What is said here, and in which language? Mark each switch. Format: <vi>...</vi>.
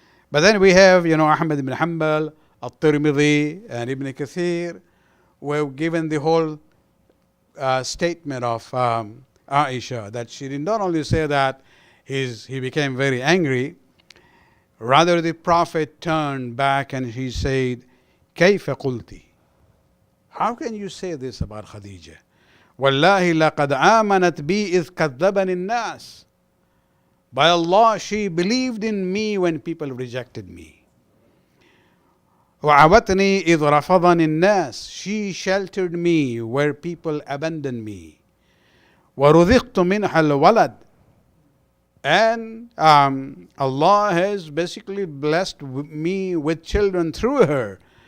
<en>But then we have, Ahmad ibn Hanbal, At-Tirmidhi, and Ibn Kathir, who have given the whole statement of Aisha, that she did not only say that he became very angry, rather the Prophet turned back and he said,</en> <ar>كيف قلتِ?</ar> <en>How can you say this about Khadija?</en> <ar>والله لقد آمنت بي إذ كذبني الناس.</ar> <en>By Allah, she believed in me when people rejected me.</en> <ar>وعوتني إذ رفضني الناس.</ar> <en>She sheltered me where people abandoned me.</en> <ar>ورزقت منها الولد.</ar> <en>And Allah has basically blessed me with children through her.</en>